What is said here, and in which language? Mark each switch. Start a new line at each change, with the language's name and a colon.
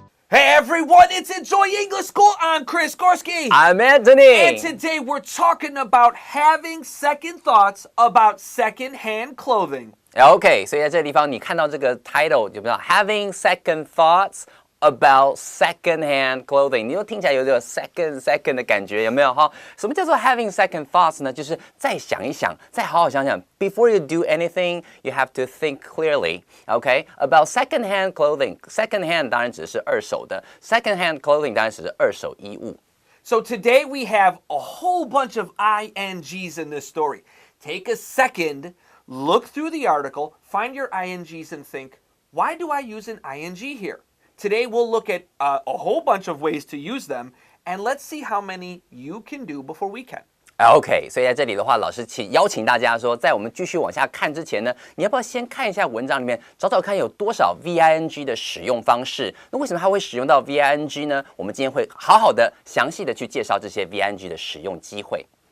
English: it's Enjoy English School. I'm Chris Gorski. I'm Anthony. And today we're talking about having second thoughts about secondhand clothing.
Chinese: OK， 所以在这个地方你看到这个 title 有没有
English: Having second thoughts about secondhand clothing？
Chinese: 你又听起来有点 second 的感觉，有没有哈？什么叫做
English: having second thoughts
Chinese: 呢？就是再想一想，再好好想想。
English: Before you do anything, you have to think clearly. OK, about secondhand clothing.
Chinese: Secondhand 当然指的是二手的 ，
English: secondhand clothing
Chinese: 当然指的是二手衣物。
English: So today we have a whole bunch of INGs in this story. Take a second, look through the article, find your INGs and think, why do I use an ING here? Today we'll look at a whole bunch of ways to use them, and let's see how many you can do before we can.
Chinese: OK， 所以在这里的话，老师邀请大家说，在我们继续往下看之前呢，你要不要先看一下文章里面，找找看有多少 VING 的使用方式？那为什么它会使用到 VING 呢？我们今天会好好的、详细的去介绍这些 VING 的使用机会。